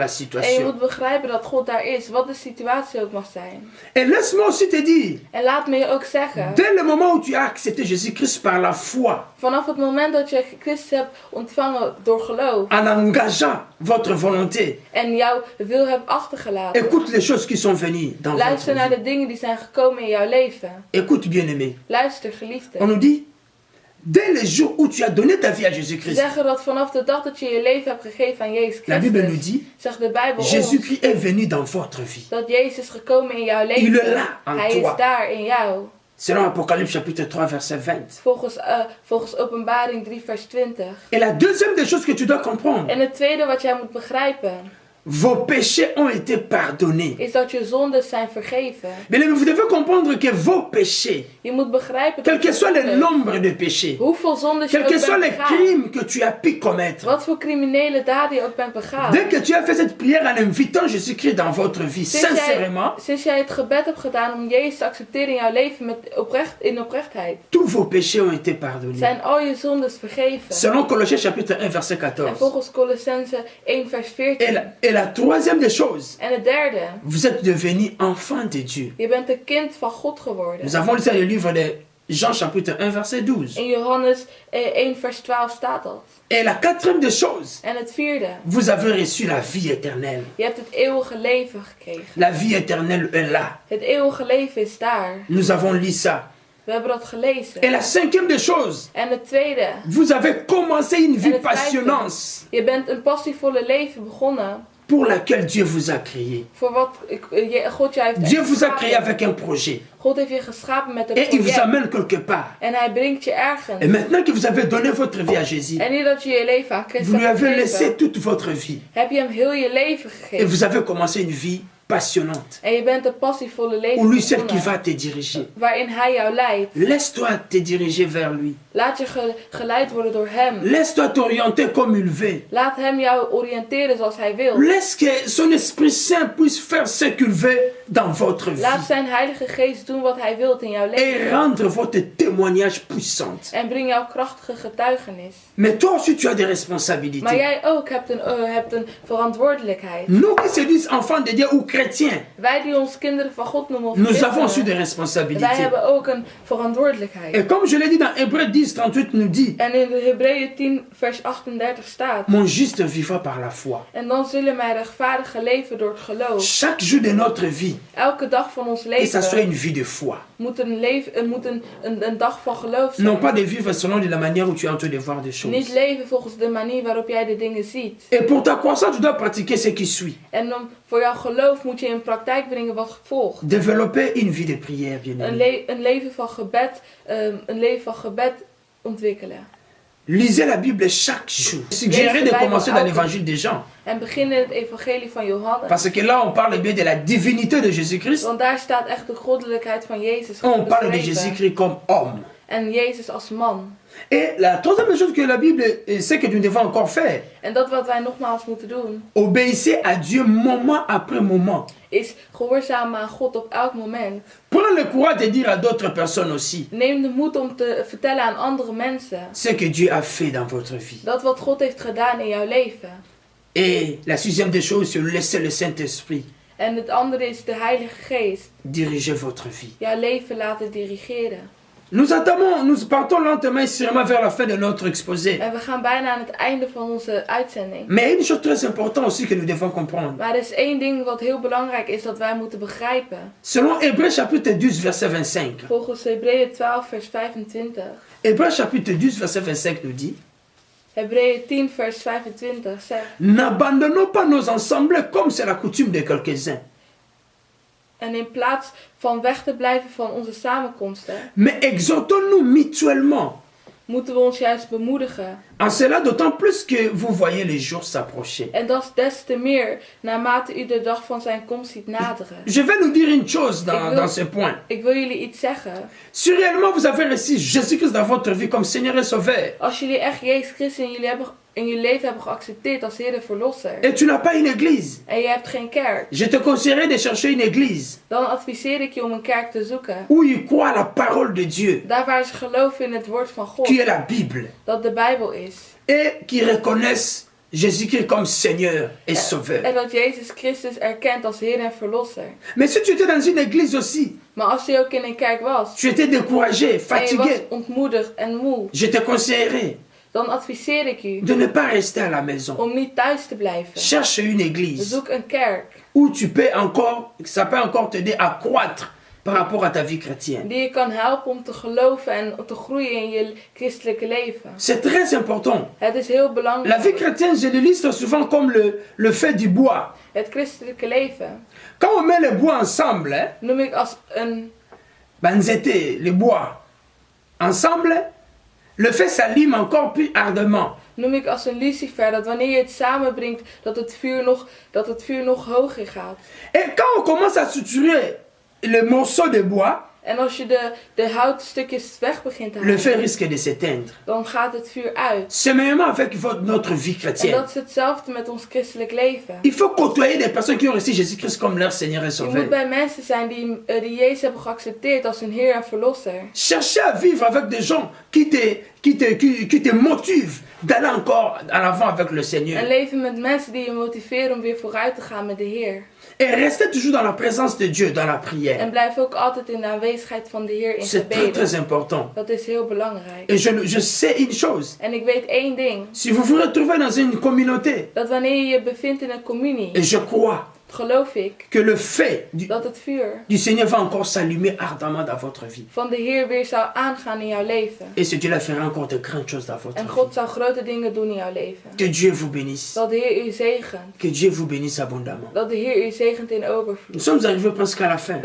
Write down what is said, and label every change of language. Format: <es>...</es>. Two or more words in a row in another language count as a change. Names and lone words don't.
<nl>En je</nl> <fr>situation.</fr> <nl>moet begrijpen dat God daar is. Wat de situatie ook mag zijn.</nl> <fr>Et laisse-moi aussi te dire,</fr> <nl>En laat me je ook zeggen.</nl> <fr>dès le moment où tu as accepté Jésus-Christ par la foi,</fr> <nl>Vanaf het moment dat je Christus hebt ontvangen door geloof.</nl> <fr>en engageant votre volonté,</fr> <nl>En jouw wil hebt achtergelaten.</nl> <fr>écoute les choses qui sont venues dans votre</fr> <nl>Luister naar</nl> <fr>vie.</fr> <nl>de dingen die zijn gekomen in jouw leven.</nl> <fr>Écoute bien-aimé,</fr> <nl>Luister</nl> <fr>on</fr> <nl>geliefde.</nl> <fr>nous dit, dès le jour où tu as donné ta vie à</fr> <nl>Ze</nl> <fr>Jésus-Christ,</fr> <nl>zeggen dat vanaf de dag dat je je leven hebt gegeven aan Jezus</nl> <fr>la Bible nous</fr> <nl>Christus.</nl> <fr>dit,</fr> <nl>Zegt de Bijbel ons.</nl> <fr>Jésus-Christ est venu dans votre vie.</fr> <nl>Dat Jezus is gekomen in jouw</nl> <fr>Il est</fr> <nl>leven.</nl> <fr>là, en</fr> <nl>Hij</nl> <fr>toi.</fr> <nl>is daar in jou.</nl> <fr>Selon Apocalypse chapitre 3 verset 20.</fr> <nl>Volgens Openbaring 3 vers 20.</nl> <fr>Et la deuxième des choses que tu dois comprendre,</fr> <nl>En het tweede wat jij moet begrijpen.</nl> <fr>vos péchés ont été pardonnés.</fr> <nl>Is dat je zondes zijn vergeven.</nl> <fr>Mais vous devez comprendre que vos péchés,</fr> <nl>Je moet begrijpen</nl> <fr>quel</fr> <nl>dat</nl> <fr>que</fr> <nl>je</nl> <fr>soit le</fr> <nl>zondes,</nl> <fr>nombre de péchés,</fr> <nl>hoeveel zondes je</nl> <fr>quels que</fr> <nl>ook</nl> <fr>soient</fr> <nl>bent</nl> <fr>les</fr> <nl>begaan.</nl> <fr>crimes que tu as pu commettre,</fr> <nl>Wat voor criminele daden je ook bent begaan.</nl> <fr>dès que tu as fait cette prière en invitant Jésus-Christ dans votre vie, sincèrement,</fr> <nl>Sinds jij het gebed hebt gedaan om Jezus te accepteren in jouw leven met oprechtheid.</nl> <fr>tous vos péchés ont été pardonnés.</fr> <nl>Zijn al je zondes vergeven.</nl> <fr>Selon Colossiens chapitre 1 verset</fr> <nl>En</nl> <fr>14.</fr> <nl>volgens Colossense 1 vers 14.</nl> <fr>Et la troisième des choses,</fr> <nl>En het derde.</nl> <fr>vous êtes devenus enfants de Dieu.</fr> <nl>Je bent een kind van God geworden.</nl> <fr>Nous avons lu ça dans le livre de Jean chapitre 1 verset 12.</fr> <nl>In Johannes 1 vers 12 staat dat.</nl> <fr>Et la quatrième des choses,</fr> <nl>En het vierde.</nl> <fr>vous avez reçu la vie éternelle.</fr> <nl>Je hebt het eeuwige leven gekregen.</nl> <fr>La vie éternelle est là.</fr> <nl>Het eeuwige leven is daar.</nl> <fr>Nous avons lu ça.</fr> <nl>We hebben dat gelezen.</nl> <fr>Et la cinquième des choses,</fr> <nl>En het tweede.</nl> <fr>vous avez commencé une vie</fr> <nl>het vijfde.</nl> <fr>passionnante</fr> <nl>Je bent een passievolle leven begonnen.</nl> <fr>pour laquelle Dieu vous a créé.</fr> <nl>Voor wat God jou heeft</nl> <fr>Dieu vous a</fr> <nl>geschapen.</nl> <fr>créé avec un projet.</fr> <nl>God heeft je geschapen met een</nl> <fr>Et il vous</fr> <nl>project.</nl> <fr>amène quelque part.</fr> <nl>En hij brengt je ergens.</nl> <fr>Et maintenant que vous avez donné votre vie à Jésus,</fr> <nl>En nu dat je je leven aan</nl> <fr>vous</fr> <nl>Christus</nl> <fr>lui</fr> <nl>hebt</nl> <fr>avez laissé</fr> <nl>gegeven,</nl> <fr>toute votre vie.</fr> <nl>heb je hem heel je leven</nl> <fr>Et</fr> <nl>gegeven.</nl> <fr>vous avez commencé une vie passionnante.</fr> <nl>En je bent een passievolle</nl> <fr>Où</fr> <nl>leven</nl> <fr>lui, celle qui</fr> <nl>begonnen,</nl> <fr>va te diriger.</fr> <nl>waarin hij jou leidt.</nl> <fr>Laisse-toi te diriger vers lui.</fr> <nl>Laat je geleid worden door hem.</nl> <fr>Laisse-toi t'orienter comme il veut.</fr> <nl>Laat hem jou oriënteren zoals hij wil.</nl> <fr>Laisse que son Esprit Saint puisse faire ce qu'il veut dans votre vie.</fr> <nl>Laat zijn Heilige Geest doen wat hij wilt in jouw</nl> <fr>Et</fr> <nl>leven.</nl> <fr>rendre votre témoignage puissant.</fr> <nl>En breng jouw krachtige getuigenis.</nl> <fr>Mais toi aussi, tu as des</fr> <nl>Maar</nl> <fr>responsabilités.</fr> <nl>jij ook hebt een verantwoordelijkheid.</nl> <fr>Nous qui se disent enfants de Dieu ou chrétiens,</fr> <nl>Wij die ons kinderen van God noemen of</nl> <fr>nous avons aussi des</fr> <nl>christenen, wij</nl> <fr>responsabilités.</fr> <nl>hebben ook een verantwoordelijkheid.</nl> <fr>Et comme je l'ai dit dans Hébreux 10, 38 nous dit,</fr> <nl>En in de Hebreeën 10 vers 38 staat:</nl> <fr>mon juste vivra par la foi.</fr> <nl>en dan zullen wij rechtvaardigen leven door het geloof.</nl> <fr>Chaque jour de notre vie,</fr> <nl>Elke dag van ons</nl> <fr>et ça soit</fr> <nl>leven</nl> <fr>une vie de foi.</fr> <nl>moet een dag van geloof zijn.</nl> <fr>Non pas de vivre selon de la manière où tu es en train de voir des</fr> <nl>Niet</nl> <fr>choses.</fr> <nl>leven volgens de manier waarop jij de dingen ziet.</nl> <fr>Et pour ta croissance, tu dois pratiquer ce qui suit.</fr> <nl>En dan voor jouw geloof moet je in praktijk brengen wat volgt.</nl> <fr>Développer une vie de prière, bien aimé.</fr> <nl>Een leven van gebed ontwikkelen.</nl> <fr>Lisez la Bible chaque jour. Je suggérerais de commencer dans l'évangile des Jean.</fr> <nl>En beginnen het evangelie van Johannes.</nl> <fr>Parce que là, on parle bien de la divinité de Jésus-Christ.</fr> <nl>Want daar staat echt de goddelijkheid van Jezus</nl> <fr>On parle de</fr> <nl>beschreven.</nl> <fr>Jésus-Christ comme homme.</fr> <nl>En Jezus als man.</nl> <fr>Et la troisième chose que la Bible sait que nous devons encore faire,</fr> <nl>En dat wat wij nogmaals moeten doen,</nl> <fr>obéissez à Dieu moment après moment.</fr> <nl>is gehoorzamen aan God op elk moment.</nl> <fr>Prenez le courage de dire à d'autres personnes aussi</fr> <nl>Neem de moed om te vertellen aan andere mensen</nl> <fr>ce que Dieu a fait dans votre vie.</fr> <nl>dat wat God heeft gedaan in jouw leven.</nl> <fr>Et la sixième des choses, c'est laisser le Saint-Esprit</fr> <nl>En het andere is de Heilige Geest.</nl> <fr>diriger votre vie.</fr> <nl>Jouw leven laten dirigeren.</nl> <fr>Nous partons lentement et sûrement vers la fin de notre exposé.</fr> <nl>En we gaan bijna aan het einde van onze uitzending.</nl> <fr>Mais une chose très importante aussi que nous devons comprendre.</fr> <nl>Maar er is één ding wat heel belangrijk is dat wij moeten begrijpen.</nl> <fr>Selon Hébreux chapitre 10 verset 25.</fr> <nl>Volgens Hebreeën 12 vers 25.</nl> <fr>Hébreux chapitre 10 verset 25 nous dit:</fr> <nl>Hebreeën 10 vers 25 zegt:</nl> <fr>n'abandonnons pas nos ensembles comme c'est la coutume de quelques-uns,</fr> <nl>en in plaats van weg te blijven van onze samenkomsten,</nl> <fr>mais exhortons-nous mutuellement.</fr> <nl>moeten we ons juist bemoedigen.</nl> <fr>En cela d'autant plus que vous voyez les jours s'approcher.</fr> <nl>En dat is des te meer naarmate u de dag van zijn komst ziet naderen.</nl> <fr>Je vais nous dire une chose dans ce point.</fr> <nl>Ik wil jullie iets zeggen.</nl> <fr>Si réellement vous avez reçu Jésus-Christ dans votre vie comme Seigneur et Sauveur,</fr> <nl>Als jullie echt Jezus Christus in jullie leven hebben geaccepteerd als Heer en Verlosser,</nl> <fr>et tu n'as pas une église,</fr> <nl>en je hebt geen kerk,</nl> <fr>je te conseillerais de chercher une église</fr> <nl>dan adviseer ik je om een kerk te zoeken.</nl> <fr>où ils croient à la parole de Dieu,</fr> <nl>Daar waar ze geloven in het woord van God,</nl> <fr>qui est la Bible,</fr> <nl>dat de Bijbel is.</nl> <fr>et qui reconnaissent Jésus-Christ comme Seigneur et Sauveur.</fr> <nl>En dat Jezus Christus erkent als Heer en Verlosser.</nl> <fr>Mais si tu étais dans une église aussi,</fr> <nl>Maar als je ook in een kerk was,</nl> <fr>tu étais découragé,</fr> <nl>en je was</nl> <fr>fatigué,</fr> <nl>ontmoedigd en moe,</nl> <fr>je te conseillerais</fr> <nl>dan adviseer ik u</nl> <fr>de ne pas rester à la maison.</fr> <nl>om niet thuis te blijven.</nl> <fr>Cherche une église</fr> <nl>Zoek een kerk</nl> <fr>où tu peux encore, ça peut encore t'aider à croître par rapport à ta vie chrétienne.</fr> <nl>die je kan helpen om te geloven en te groeien in je christelijke leven.</nl> <fr>C'est très important.</fr> <nl>Het is heel</nl> <fr>La vie</fr> <nl>belangrijk.</nl> <fr>chrétienne, je l'illustre souvent comme le fait du bois.</fr> <nl>Het christelijke leven</nl> <fr>Quand on met le bois ensemble, hein,</fr> <nl>noem ik als een, banzete,</nl> <fr>le bois, ensemble, le feu s'allume encore plus ardemment.</fr> <nl>noem ik als een lucifer, dat wanneer je het samenbrengt, dat het vuur nog hoger gaat.</nl> <fr>Et quand on commence à suturer le morceau de bois,</fr> <nl>En als je de houtstukjes weg begint te</nl> <fr>le</fr> <nl>halen,</nl> <fr>feu risque de s'éteindre.</fr> <nl>dan gaat het vuur uit.</nl> <fr>C'est même avec notre vie</fr> <nl>En</nl> <fr>chrétienne.</fr> <nl>dat is hetzelfde met ons christelijk leven.</nl> <fr>Il faut côtoyer des personnes qui ont reçu Jésus-Christ comme leur Seigneur et</fr> <nl>Je moet</nl> <fr>Sauveur.</fr> <nl>bij mensen zijn die Jezus hebben geaccepteerd als hun Heer en Verlosser.</nl> <fr>Cherchez à vivre avec des gens qui te motivent d'aller encore en avant avec le</fr> <nl>En</nl> <fr>Seigneur.</fr> <nl>leven met mensen die je motiveren om weer vooruit te gaan met de Heer.</nl> <fr>Et restez toujours dans la présence de Dieu, dans la prière.</fr> <nl>En blijf ook altijd in de aanwezigheid van de Heer in</nl> <fr>C'est très</fr> <nl>gebeden.</nl> <fr>très important.</fr> <nl>Dat is heel belangrijk.</nl> <fr>Et je sais une chose.</fr> <nl>En ik weet één ding.</nl> <fr>Si vous vous retrouvez dans une communauté,</fr> <nl>Dat wanneer je je bevindt in een communie,</nl> <fr>et je crois</fr> <nl>geloof ik</nl> <fr>que le feu</fr> <nl>dat het vuur</nl> <fr>du Seigneur va encore s'allumer ardemment dans votre vie.</fr> <nl>van de Heer weer zou aangaan in jouw leven.</nl> <fr>Et ce Dieu-là fera encore de grandes choses dans votre</fr> <nl>En</nl> <fr>vie.</fr> <nl>God zou grote dingen doen in jouw leven.</nl> <fr>Que Dieu vous bénisse.</fr> <nl>Dat de Heer u zegent.</nl> <fr>Que Dieu vous bénisse abondamment.</fr> <nl>Dat de Heer u zegent in</nl> <fr>Nous</fr> <nl>overvloed.</nl> <fr>sommes arrivés presque à la fin.</fr>